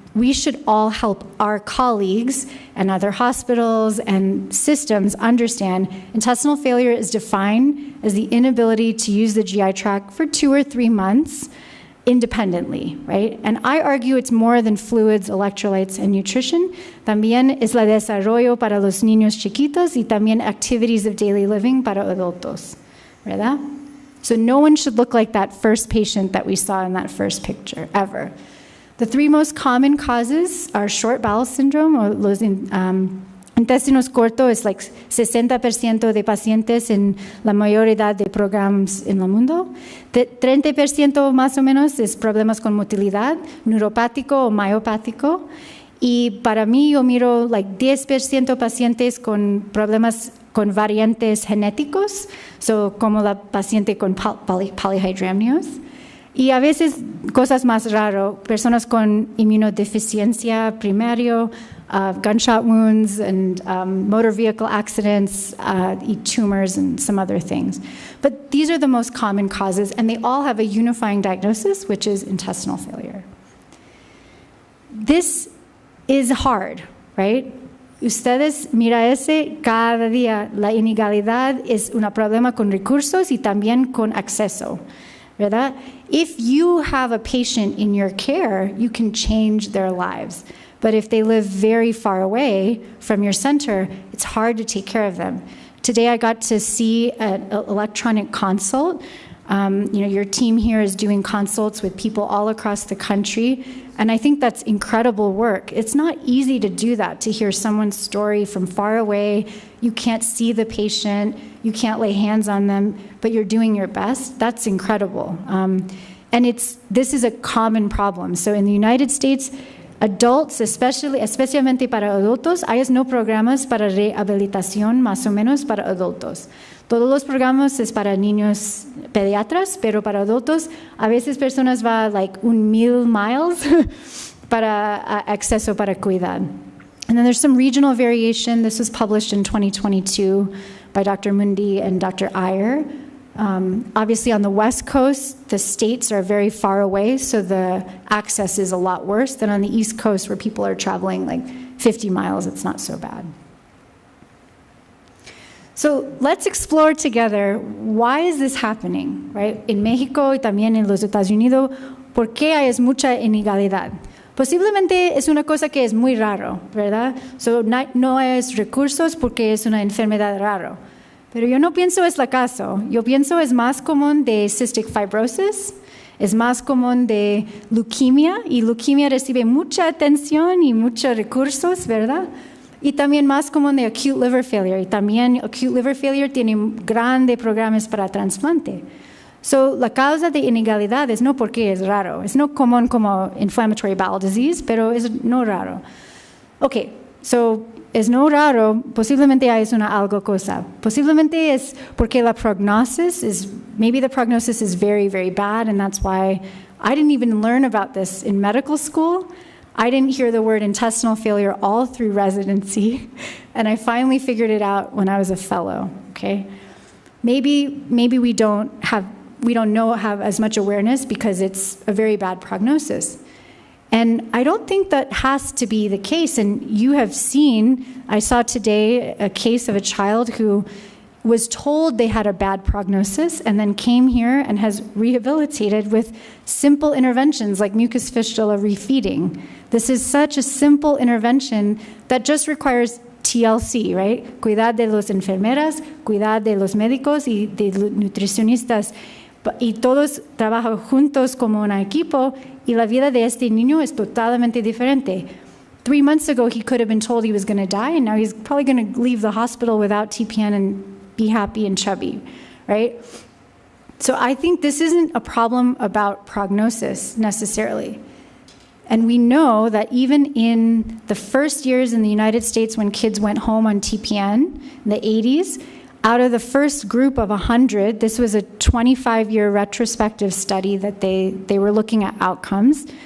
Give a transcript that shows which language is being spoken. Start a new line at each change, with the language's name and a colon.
English: We should all help our colleagues and other hospitals and systems understand intestinal failure is defined as the inability to use the GI tract for 2 or 3 months independently, right? And I argue it's more than fluids, electrolytes, and nutrition.
Spanish: También es la desarrollo para los niños chiquitos y también
English: activities of daily living
Spanish: para adultos, ¿verdad?
English: So no one should look like that first patient that we saw in that first picture, ever. The 3 most common causes are short bowel syndrome, or
Spanish: los intestinos cortos, es like 60% de pacientes en la mayor edad de programas en el mundo. 30% más o menos es problemas con motilidad, neuropático o miopático. Y para mí yo miro like 10% pacientes con problemas con variantes genéticos, como la paciente con polyhydramnios. Y a veces cosas más raras, personas con inmunodeficiencia primario, gunshot wounds and motor vehicle accidents, tumors and some other things.
English: But these are the most common causes, and they all have a unifying diagnosis, which is intestinal failure. This is hard, right?
Spanish: Ustedes mira cada día, la inequalidad es un problema con recursos y también con acceso, ¿verdad?
English: If you have a patient in your care, you can change their lives. But if they live very far away from your center, it's hard to take care of them. Today I got to see an electronic consult. Your team here is doing consults with people all across the country, and I think that's incredible work. It's not easy to do that, to hear someone's story from far away. You can't see the patient, you can't lay hands on them, but you're doing your best. That's incredible. And this is a common problem. So in the United States, adults,
Spanish: especialmente para adultos, hay no programas para rehabilitación más o menos para adultos. Todos los programas es para niños pediatras, pero para adultos, a veces personas va like 1,000 miles para acceso para cuidar.
English: And then there's some regional variation. This was published in 2022 by Dr. Mundi and Dr. Iyer. Obviously on the West Coast, the states are very far away, so the access is a lot worse than on the East Coast where people are traveling like 50 miles. It's not so bad. So let's explore together, why is this happening, right?
Spanish: En México y también en los Estados Unidos, ¿por qué hay mucha inequalidad? Posiblemente es una cosa que es muy raro, ¿verdad? So, no es recursos porque es una enfermedad raro. Pero yo no pienso es la caso. Yo pienso es más común de cystic fibrosis, es más común de leucemia, y leucemia recibe mucha atención y muchos recursos, ¿verdad? Y también más común de acute liver failure, y también acute liver failure tiene grandes programas para trasplante. So, la causa de inequalidad es no porque es raro, es no común como inflammatory bowel disease, pero es no raro.
English: Okay, so
Spanish: es no raro, posiblemente es una algo cosa. Posiblemente es porque la prognosis
English: is, maybe the prognosis is very, very bad, and that's why I didn't even learn about this in medical school. I didn't hear the word intestinal failure all through residency, and I finally figured it out when I was a fellow, okay? Maybe we don't have as much awareness because it's a very bad prognosis. And I don't think that has to be the case. And you have seen, I saw today a case of a child who was told they had a bad prognosis and then came here and has rehabilitated with simple interventions like mucus fistula refeeding. This is such a simple intervention that just requires TLC, right?
Spanish: Cuidar de los enfermeras, cuidar de los médicos y de los nutricionistas. Y todos trabajan juntos como un equipo, y la vida de este niño es totalmente diferente.
English: 3 months ago, he could have been told he was going to die, and now he's probably going to leave the hospital without TPN and be happy and chubby, right? So I think this isn't a problem about prognosis necessarily. And we know that even in the first years in the United States when kids went home on TPN, in the 80s, out of the first group of 100, this was a 25-year retrospective study that they were looking at outcomes.